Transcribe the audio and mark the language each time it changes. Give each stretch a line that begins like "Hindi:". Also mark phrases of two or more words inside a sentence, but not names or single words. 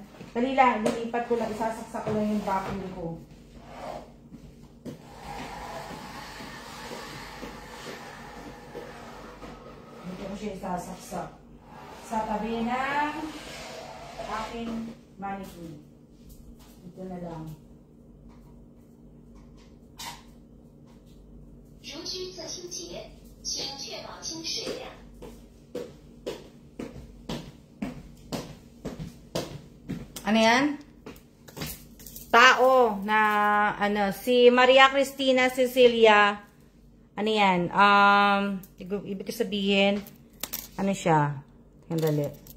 Filipino: Dali lang, lilipat ko lang, isasaksak ko lang yung vacuum ko. Dito ko siya isasaksak. Sa tabi ng aking mannequin. Dito na lang.
Chinese: 如需自清洁，请确保清水量。
Filipino: Ano yan? Tao na si Maria Cristina Cecilia. Ano yan? Ibig sabihin, ano siya? Dali.